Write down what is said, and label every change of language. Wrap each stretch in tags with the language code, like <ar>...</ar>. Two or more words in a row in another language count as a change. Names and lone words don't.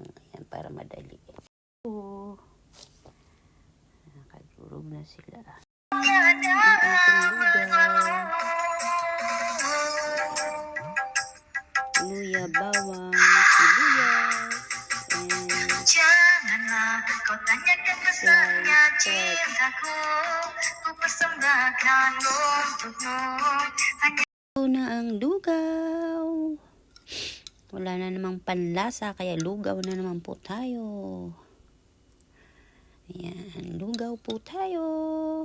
<tl>Ayan, para madali. Nakadurog na sila. Ang ating lugaw. Luya, bawang, sibuyas, and</tl> <id>Janganlah kau tanyakan besarnya cintaku, ku persembahkan untukmu.</id> <tl>ito na ang lugaw. Wala na namang panlasa, kaya lugaw na naman po tayo. Ayan, lugaw po tayo.</tl>